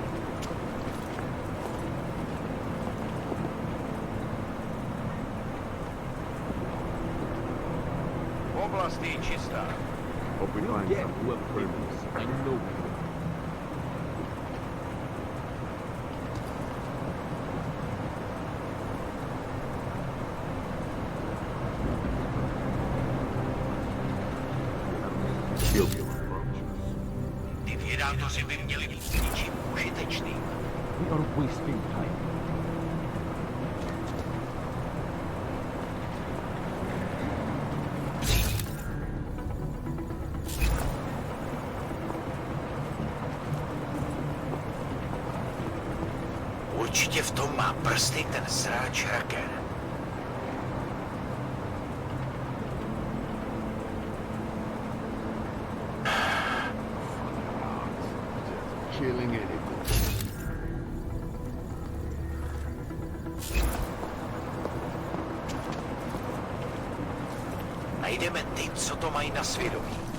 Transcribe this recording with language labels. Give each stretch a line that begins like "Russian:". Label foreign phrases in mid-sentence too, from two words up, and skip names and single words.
Czech: Oblast je čistá.
English: Hope we find some whoever did this. I know.
Czech: Ty vědátoři by měli být ničím užitečným.
English: We are wasting time.
Czech: Určitě v tom má prsty ten sráč hacker.
English: Killing it.
Czech: Najdeme ty, co to mají na svědomí.